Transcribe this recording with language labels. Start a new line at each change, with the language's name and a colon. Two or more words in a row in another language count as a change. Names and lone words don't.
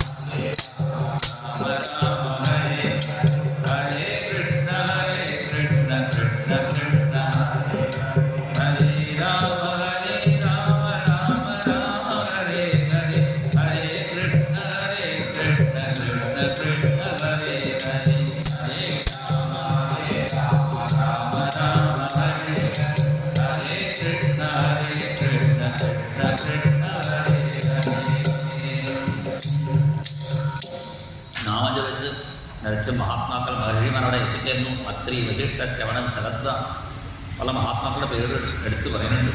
Sanskrit: രാമ ഹരേ ഹരേ കൃഷ്ണ കൃഷ്ണ കൃഷ്ണ കൃഷ്ണ ഹരേ രാമ രാമ രാമ ഹരേ ഹരേ, ഹരേ കൃഷ്ണ കൃഷ്ണ കൃഷ്ണ കൃഷ്ണ ഹരേ ഹരേ, ഹരേ രാമ രാമ രാമ ഹരേ ഹരേ കൃഷ്ണ കൃഷ്ണ കൃഷ്ണ കൃഷ്ണ ഹരേ ഹരേ.
Malayalam: നാമം ജപിച്ച് നിറച്ച് മഹാത്മാക്കൾ മഹർഷിമാരോടെ എത്തിച്ചേർന്നു. അത്രി, വശിഷ്ഠ, ചവണൻ, ശരദ്വ, പല മഹാത്മാക്കളുടെ പേരുകൾ എടുത്തു പറയുന്നുണ്ട്.